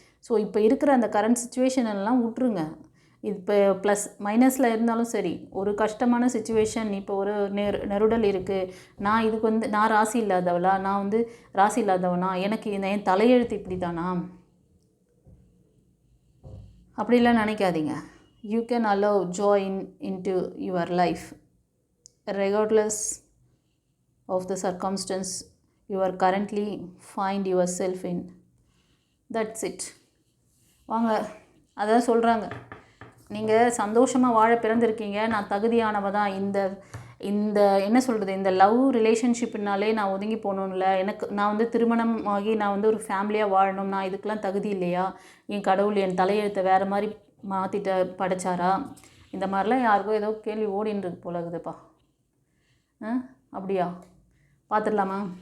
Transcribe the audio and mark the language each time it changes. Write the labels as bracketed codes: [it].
[ta] So இப்போ இருக்கிற அந்த கரண்ட் சுச்சுவேஷன் எல்லாம் விட்ருங்க. இப்போ ப்ளஸ் மைனஸில் இருந்தாலும் சரி, ஒரு கஷ்டமான சுச்சுவேஷன், இப்போ ஒரு நெருடல் இருக்குது, நான் இதுக்கு வந்து நான் ராசி இல்லாதவளா, நான் வந்து ராசி இல்லாதவனா, எனக்கு என் தலையெழுத்து இப்படி தானா, அப்படிலாம் நினைக்காதீங்க. [en] You can allow joy into your life regardless of the circumstance you are currently find yourself in. That's it. [ta] வாங்க, அதான் சொல்கிறாங்க, நீங்கள் சந்தோஷமாக வாழ பிறந்திருக்கீங்க, நான் தகுதியானவ தான், இந்த இந்த என்ன சொல்கிறது, இந்த லவ் ரிலேஷன்ஷிப்னாலே நான் ஒதுங்கி போகணும்ல, எனக்கு நான் வந்து திருமணம் ஆகி நான் வந்து ஒரு ஃபேமிலியாக வாழணும், நான் இதுக்கெலாம் தகுதி இல்லையா, என் கடவுள் என் தலையெழுத்தை வேறு மாதிரி மாற்றிட்ட படைச்சாரா, இந்த மாதிரிலாம் யாருக்கும் ஏதோ கேள்வி ஓடின்னு இருக்கு போல இருக்குதுப்பா. அப்படியா? பார்த்துடலாமா?